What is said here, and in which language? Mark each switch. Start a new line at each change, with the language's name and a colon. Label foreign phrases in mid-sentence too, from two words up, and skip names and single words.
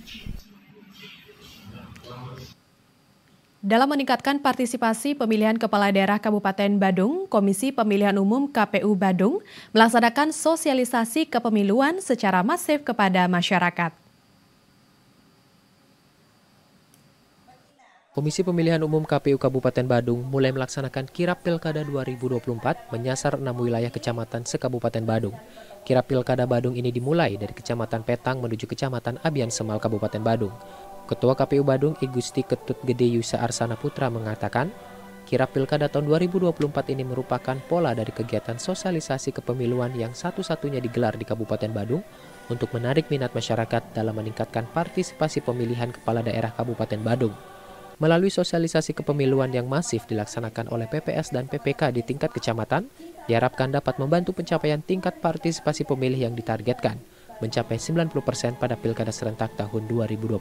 Indonesian: Dalam meningkatkan partisipasi pemilihan kepala daerah Kabupaten Badung, Komisi Pemilihan Umum KPU Badung melaksanakan sosialisasi kepemiluan secara masif kepada masyarakat. Komisi Pemilihan Umum KPU Kabupaten Badung mulai melaksanakan kirap Pilkada 2024 menyasar 6 wilayah kecamatan se-Kabupaten Badung. Kirap Pilkada Badung ini dimulai dari Kecamatan Petang menuju Kecamatan Abian Semal Kabupaten Badung. Ketua KPU Badung I Gusti Ketut Gede Yusa Arsana Putra mengatakan, kirap Pilkada tahun 2024 ini merupakan pola dari kegiatan sosialisasi kepemiluan yang satu-satunya digelar di Kabupaten Badung untuk menarik minat masyarakat dalam meningkatkan partisipasi pemilihan kepala daerah Kabupaten Badung. Melalui sosialisasi kepemiluan yang masif dilaksanakan oleh PPS dan PPK di tingkat kecamatan, diharapkan dapat membantu pencapaian tingkat partisipasi pemilih yang ditargetkan, mencapai 90% pada Pilkada serentak tahun 2024.